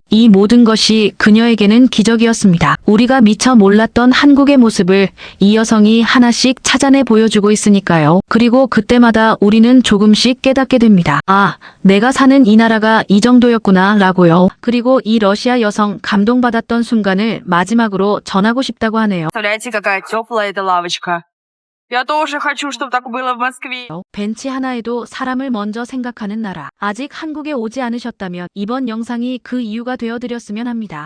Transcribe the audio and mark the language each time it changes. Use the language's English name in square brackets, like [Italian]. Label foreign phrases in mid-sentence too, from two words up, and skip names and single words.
[Korean] 이 모든 것이 그녀에게는 기적이었습니다. 우리가 미처 몰랐던 한국의 모습을 이 여성이 하나씩 찾아내 보여주고 있으니까요. 그리고 그때마다 우리는 조금씩 깨닫게 됩니다. 아, 내가 사는 이 나라가 이 정도였구나 라고요. 그리고 이 러시아 여성 감동받았던 순간을 마지막으로 전하고 싶다고 하네요. [Russian] Представляете, какая теплая эта лавочка. Я тоже хочу, чтобы так было в Москве. [Korean] 벤치 하나에도 사람을 먼저 생각하는 나라. 아직 한국에 오지 않으셨다면 이번 영상이 그 이유가 되어드렸으면 합니다.